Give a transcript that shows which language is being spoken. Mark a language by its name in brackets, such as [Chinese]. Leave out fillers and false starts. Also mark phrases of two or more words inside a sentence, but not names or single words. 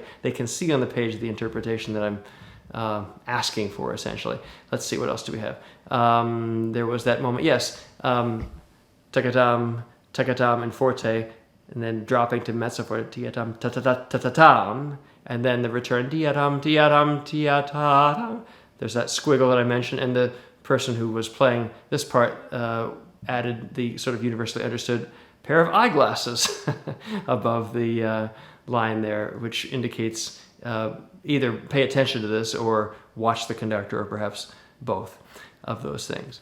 [English] They can see on the page the interpretation that I'm asking for, essentially. Let's see, what else do we have? There was that moment, yes, takatam, takatam, and forte, and then dropping to mezzo for ti-a-tam, ta-ta-ta-ta-ta-tam, and then the return ti-a-tam, ti-a-tam, ti-a-ta-tam. There's that squiggle that I mentioned, and the person who was playing this part added the sort of universally understood pair of eyeglasses above the line there, which indicates either pay attention to this or watch the conductor, or perhaps both of those things.